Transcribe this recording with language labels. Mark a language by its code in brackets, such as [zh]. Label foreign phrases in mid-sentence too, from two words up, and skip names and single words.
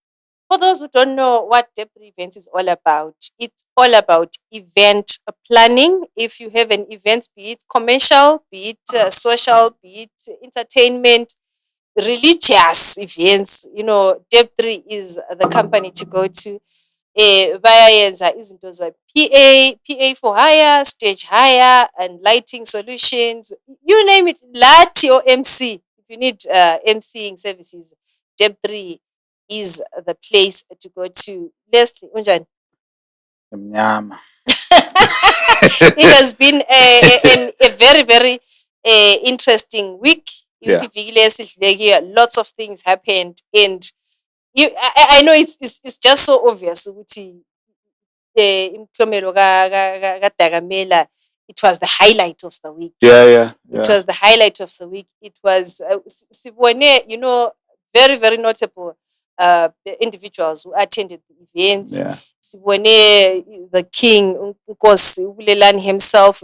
[en] For those who don't know what Deb3 Events is all about, it's all about event planning. If you have an event, be it commercial, be it social, be it entertainment, religious events, Deb3 is the company to go to. [zu] Bayayenza izinto za [en] PA for hire, stage hire, and lighting solutions. You name it, Lati or MC. If you need MCing services, Deb3 is the place to go to. Leslie, [zu] unjani? Mnyama. [en] It has been a very, very interesting week. Yeah. Lots of things happened, and I know it's just so obvious [zu] ukuthi imklomelo kaDakamela, [en] it was the highlight of the week. Yeah. It was the highlight of the week. It was sibone, very, very notable individuals who attended the events. Yeah. Sibone the king Nkosi Ubulelani himself.